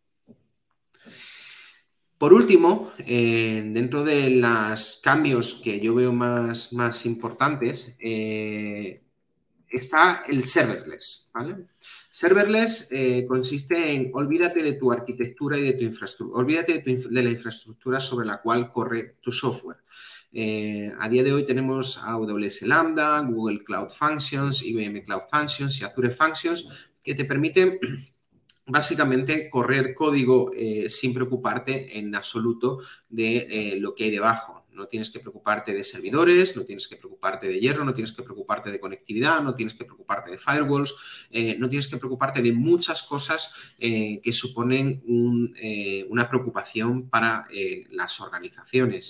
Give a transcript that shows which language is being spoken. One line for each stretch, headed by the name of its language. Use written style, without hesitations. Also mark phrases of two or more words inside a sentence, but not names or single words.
Spanish: Por último, dentro de los cambios que yo veo más importantes, está el serverless, ¿vale? Serverless consiste en olvídate de tu arquitectura y de tu infraestructura, olvídate de la infraestructura sobre la cual corre tu software. A día de hoy tenemos AWS Lambda, Google Cloud Functions, IBM Cloud Functions y Azure Functions que te permiten básicamente correr código sin preocuparte en absoluto de lo que hay debajo. No tienes que preocuparte de servidores, no tienes que preocuparte de hierro, no tienes que preocuparte de conectividad, no tienes que preocuparte de firewalls, no tienes que preocuparte de muchas cosas que suponen una preocupación para las organizaciones.